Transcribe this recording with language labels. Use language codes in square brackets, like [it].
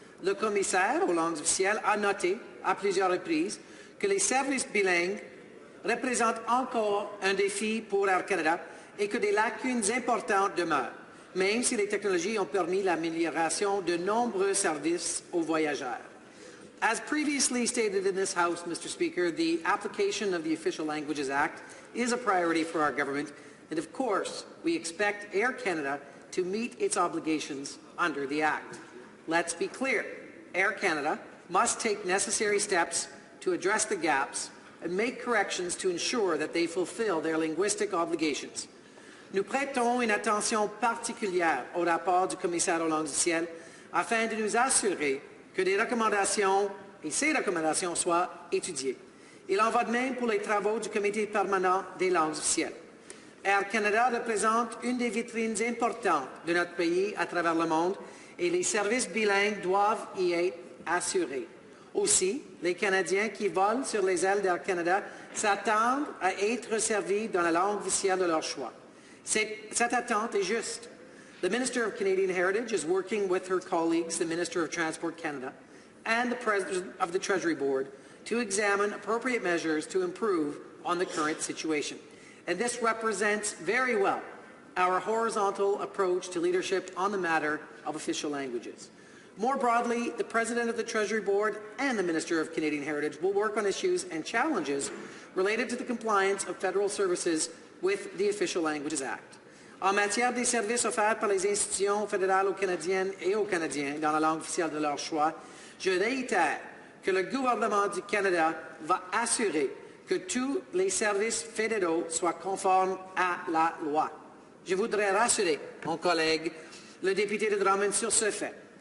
[fr] Le commissaire aux langues officielles a noté à plusieurs reprises que les services bilingues représentent encore un défi pour Air Canada et que des lacunes importantes demeurent, même si les technologies ont permis l'amélioration de nombreux services aux voyageurs. [en] As previously stated in this House, Mr. Speaker, the application of the Official Languages Act is a priority for our government, and of course, we expect Air Canada to meet its obligations under the Act. Let's be clear, Air Canada must take necessary steps to address the gaps and make corrections to ensure that they fulfill their linguistic obligations. [fr] Nous prêtons une attention particulière au rapport du commissaire aux langues officielles afin de nous assurer que ces recommandations soient étudiées. Il en va de même pour les travaux du comité permanent des langues officielles. Air Canada représente une des vitrines importantes de notre pays à travers le monde et les services bilingues doivent y être assurés. Aussi, les Canadiens qui volent sur les ailes d'Air Canada s'attendent à être servis dans la langue officielle de leur choix. Cette attente est juste. [en] The Minister of Canadian Heritage is working with her colleagues, the Minister of Transport Canada, and the President of the Treasury Board to examine appropriate measures to improve on the current situation. And this represents very well our horizontal approach to leadership on the matter of official languages. More broadly, the President of the Treasury Board and the Minister of Canadian Heritage will work on issues and challenges related to the compliance of federal services with the Official Languages Act. [fr] En matière des services offerts par les institutions fédérales aux Canadiennes et aux Canadiens dans la langue officielle de leur choix, je réitère que le gouvernement du Canada va assurer que tous les services fédéraux soient conformes à la loi. Je voudrais rassurer mon collègue, le député de Drummond, sur ce fait.